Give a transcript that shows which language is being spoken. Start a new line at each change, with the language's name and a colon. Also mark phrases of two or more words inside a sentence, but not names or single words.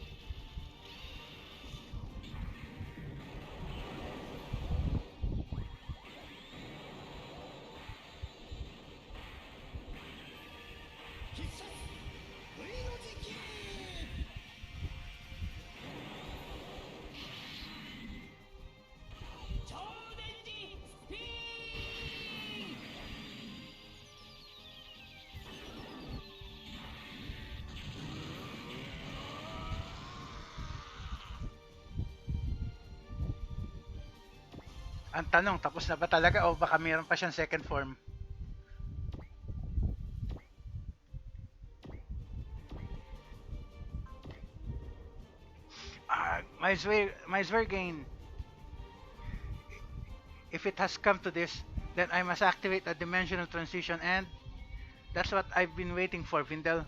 Japanese: 必殺 V の時期。超電磁スピン。
Filipino: Ang tanong, tapos na ba talaga o baka meron pa siyang
English: second form? My Zwergain. If it has come to this, then I must activate a dimensional transition and that's what I've been waiting for, Vindel.